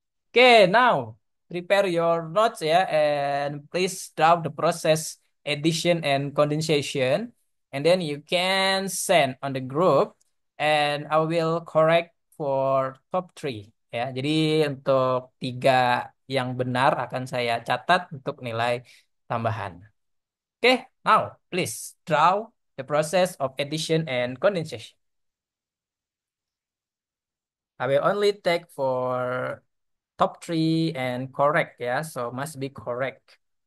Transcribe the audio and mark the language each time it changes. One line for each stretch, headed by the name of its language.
English: Okay, now prepare your notes ya, and please draw the process addition and condensation, and then you can send on the group, and I will correct for top three ya.
Indonesian: Jadi untuk tiga yang benar akan saya catat untuk nilai tambahan.
English: Okay, now please draw the process of addition and condensation. I will only take for top three and correct ya, so must be correct.